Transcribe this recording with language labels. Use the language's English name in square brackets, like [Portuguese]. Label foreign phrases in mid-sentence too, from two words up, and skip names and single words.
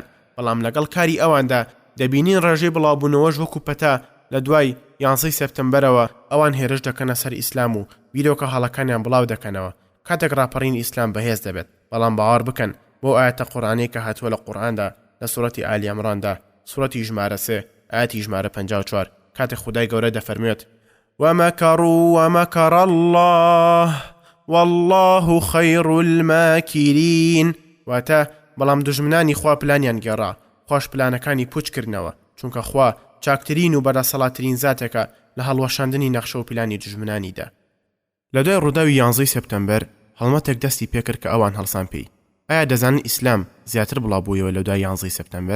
[Central Kurdish] بەڵام لەگەڵ کاری ئەواندا دەبینین ڕێژەی بڵاوبوونەوەش وەکو پەتا لە دوای 11 سەپتەمبەرەوە ئەوان هێرش دەکەنە سەر ئیسلام و بیرۆکە هەڵەکانیان بڵاو دەکەنەوە. کاتێک ڕاپەڕین ئیسلام بەهێز دەبێت. بەڵام باوەڕ بکەن بۆ ئاەتە قورئانەی کە هاتووە لە قورئاندا لە سوورەتی ئالی ئەمراندا سوورەتی ژمارە 3 ئاەتی ژمارە 54 کاتێک خودای گەورە دەفەرمێت: [Arabic] ومكروا ومكر الله والله خير الماكرين. [Central Kurdish] واتە بەڵام دژمنانی خوا پلانیان گێڕا، خۆش پلانەکانی پوچکردنەوە، چونکە خوا چاکترین و بەدەسەڵاتترین زاتێکە لە هەڵوەشاندنی نەخشە و پلانی دژمنانیدا. لە دوای ڕووداوی 11 سەپتەمبەر هەڵمەتێک دەستی پێکرد کە ئەوان هەڵسان پێی. ئایا دەزانن ئیسلام زیاتر بڵاوبوویەوە لە دوای 11 سپتەمبەر؟